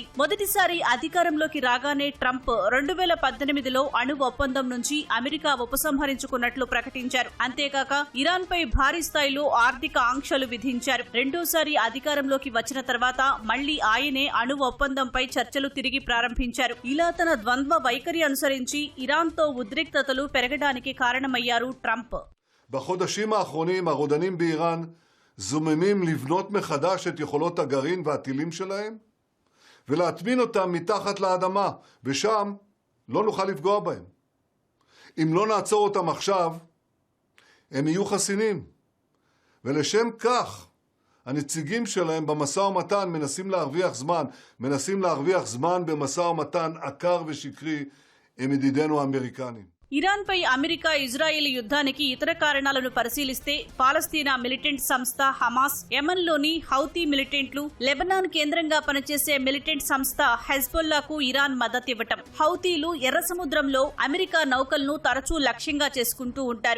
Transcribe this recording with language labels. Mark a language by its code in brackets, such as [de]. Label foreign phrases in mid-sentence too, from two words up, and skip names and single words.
[te] మొదటిసారి అధికారంలోకి రాగానే ట్రంప్ 2018లో అణు ఒప్పందం నుంచి అమెరికా ఉపసంహరించుకున్నట్లు ప్రకటించారు. అంతేకాక ఇరాన్ పై భారీ స్థాయిలో ఆర్థిక ఆంక్షలు విధించారు. రెండోసారి అధికారంలోకి వచ్చిన తర్వాత మళ్లీ ఆయనే అణు ఒప్పందంపై చర్చలు తిరిగి ప్రారంభించారు. ఇలా తన ద్వంద్వ వైఖరి అనుసరించి ఇరాన్తో ఉద్రిక్తతలు పెరగడానికి కారణమయ్యారు ట్రంప్. [he] בחודשים האחרונים הרודנים באיראן זוממים לבנות מחדש את יכולות הגרעין והטילים שלהם ולהטמין אותם מתחת לאדמה, ושם לא נוכל לפגוע בהם. אם לא נעצור אותם עכשיו, הם יהיו חסינים. ולשם כך, הנציגים שלהם במשא ומתן מנסים להרוויח זמן במשא ומתן עקר ושקרי עם ידידינו האמריקנים. [te] ఇరాన్ పై అమెరికా, ఇజ్రాయెల్ యుద్ధానికి ఇతర కారణాలను పరిశీలిస్తే పాలస్తీనా మిలిటెంట్ సంస్థ హమాస్, యెమెన్లోని హౌతీ మిలిటెంట్లు, లెబనాన్ కేంద్రంగా పనిచేసే మిలిటెంట్ సంస్థ హెజ్బొల్లాకు ఇరాన్ మద్దతివ్వటం. హౌతీలు ఎర్ర సముద్రంలో అమెరికా నౌకలను తరచూ లక్ష్యంగా చేసుకుంటూ ఉంటారు.